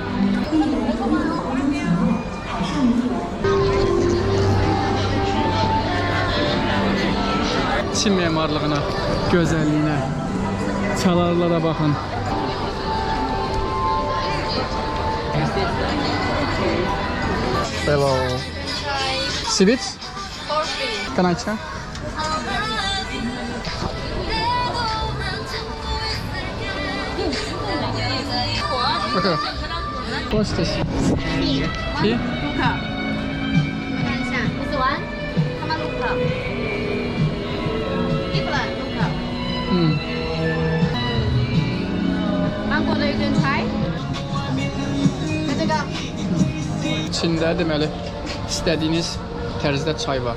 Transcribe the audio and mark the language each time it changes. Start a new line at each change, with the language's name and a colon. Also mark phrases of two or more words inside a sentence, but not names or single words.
Azerbaijani: Çin memarlığına, gözəlliyinə, çalarlara baxın.
English: Hello. Sweet? Can I try? Okay. What's this? Tea?
Azerbaijani: İçində deməli istədiyiniz tərzdə çay var.